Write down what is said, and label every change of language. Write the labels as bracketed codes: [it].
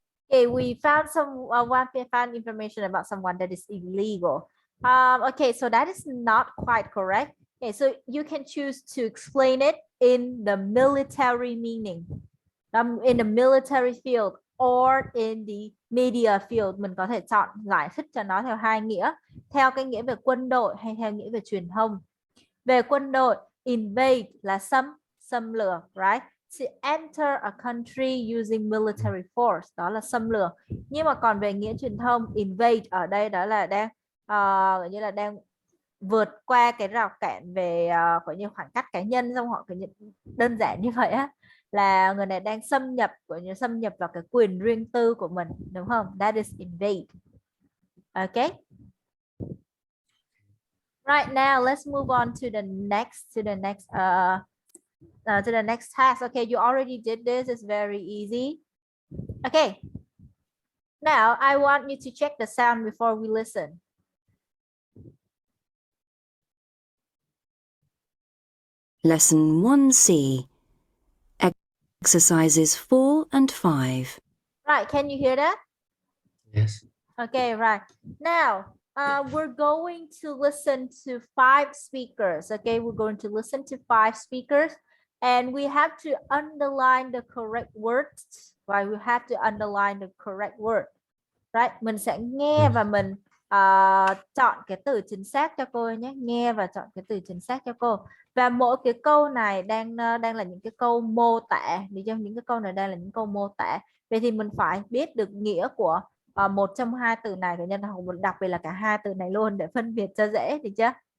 [en] Okay, we found found information about someone that is illegal. Okay, so that is not quite correct. Okay, so you can choose to explain it in the military meaning, in the military field or in the media field. [vi] Mình có thể chọn giải thích cho nó theo hai nghĩa, theo cái nghĩa về quân đội hay theo nghĩa về truyền thông. Về quân đội, invade là xâm lược, [en] right? To enter a country using military force, [vi] đó là xâm lược. Nhưng mà còn về nghĩa truyền thông, invade ở đây đó là đang như là đang vượt qua cái rào cản về gọi như khoảng cách cá nhân, xong họ đơn giản như vậy á, là người này đang xâm nhập vào cái quyền riêng tư của mình, đúng không? [en] That is invade. Okay. Right, now let's move on to the next task. Okay, you already did this. It's very easy. Okay. Now I want you to check the sound before we listen. Lesson 1C. Exercises 4 and 5. Right, can you hear that? Yes. Okay, right. Now, we're going to listen to 5 speakers. Okay, we're going to listen to 5 speakers and we have to underline the correct words. Right, we have to underline the correct word. [vi] Right, mình sẽ nghe và mình chọn cái từ chính xác cho cô nhé. Nghe và chọn cái từ chính xác cho cô. Và mỗi cái câu này đang là những cái câu mô tả. Vì trong những cái câu này đang là những câu mô tả. Vậy thì mình phải biết được nghĩa của một trong hai từ này, đặc biệt là cả hai từ này luôn để phân biệt cho dễ, được chưa?